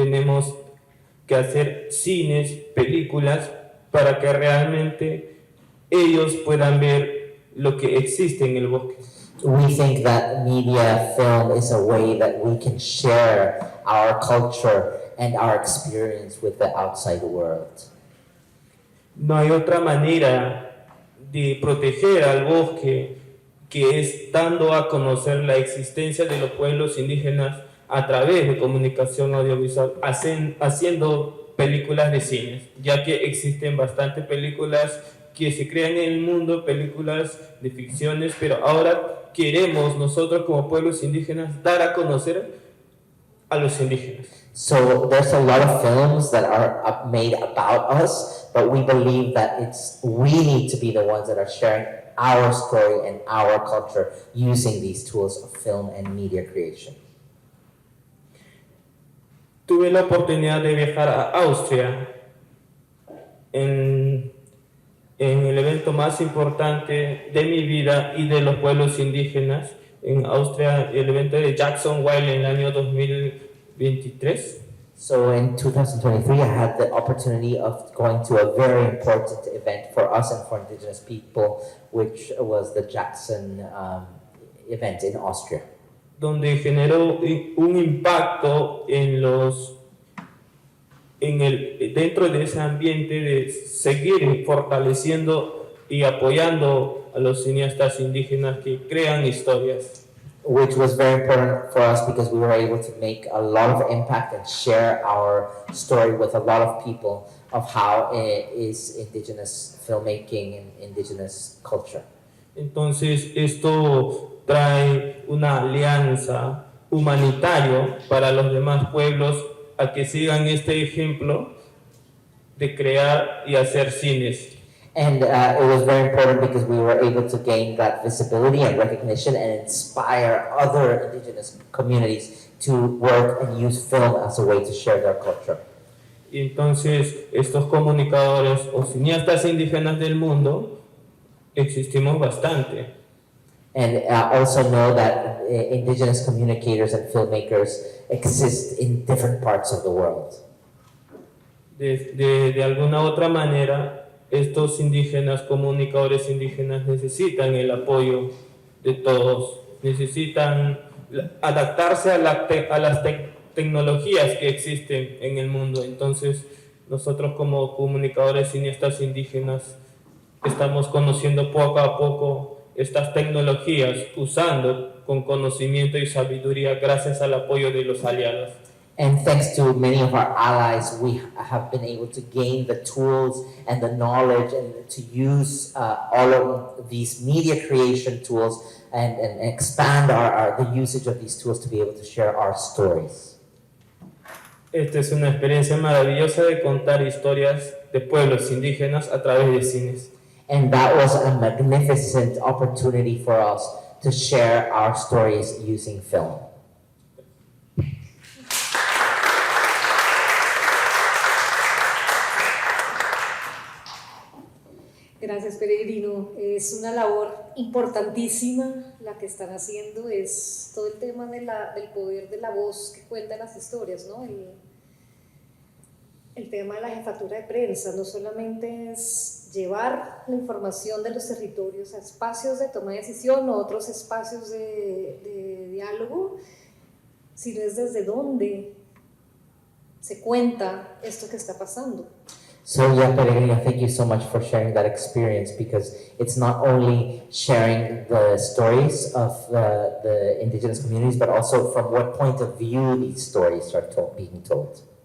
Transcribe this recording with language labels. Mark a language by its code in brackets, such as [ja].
[es] Tenemos que hacer cines, películas, para que realmente ellos puedan ver lo que existe en el bosque. [en] We think that media film is a way that we can share our culture and our experience with the outside world. [es] No hay otra manera de proteger al bosque que es dando a conocer la existencia de los pueblos indígenas a través de comunicación audiovisual, haciendo películas de cine, ya que existen bastantes películas que se crean en el mundo, películas de ficciones, pero ahora queremos nosotros como pueblos indígenas dar a conocer a los indígenas. [en] So there's a lot of films that are made about us, but we believe that we need to be the ones that are sharing our story and our culture using these tools of film and media creation. [es] Tuve la oportunidad de viajar a Austria en el evento más importante de mi vida y de los pueblos indígenas. En Austria, el evento de Jackson Wild en el año 2023. [en] So in 2023, I had the opportunity of going to a very important event for us and for indigenous people, which was the Jackson event in Austria. [es] donde generó un impacto dentro de ese ambiente de seguir fortaleciendo y apoyando a los cineastas indígenas que crean historias. [en] Which was very important for us because we were able to make a lot of impact and share our story with a lot of people of how is indigenous filmmaking and indigenous culture. [es] Entonces esto trae una alianza humanitaria para los demás pueblos a que sigan este ejemplo de crear y hacer cines. [en] And it was very important because we were able to gain that visibility and recognition and inspire other indigenous communities to work and use film as a way to share their culture. [es] Y entonces estos comunicadores o cineastas indígenas del mundo existimos bastante. [en] And also know that indigenous communicators and filmmakers exist in different parts of the world. [es] De alguna otra manera, estos indígenas, comunicadores indígenas, necesitan el apoyo de todos, necesitan adaptarse a las tecnologías que existen en el mundo. Entonces, nosotros como comunicadores cineastas indígenas estamos conociendo poco a poco estas tecnologías, usando con conocimiento y sabiduría gracias al apoyo de los aliados. [en] And thanks to many of our allies, we have been able to gain the tools and the knowledge and to use all of these media creation tools and expand the usage of these tools to be able to share our stories. [es] Esta es una experiencia maravillosa de contar historias de pueblos indígenas a través de cines. [en] And that was a magnificent opportunity for us to share our stories using film. [es] Gracias, Peregrino. Es una labor importantísima la que están haciendo. Es todo el tema del poder de la voz que cuenta las historias, ¿no? El tema de la jefatura de prensa no solamente es llevar la información de los territorios a espacios de toma de decisión o otros espacios de diálogo, sino es desde dónde se cuenta esto que está pasando. [en] So yeah, Peregrino, thank you so much for sharing that experience because it's not only sharing the stories of the indigenous communities, but also from what point of view these stories are being told.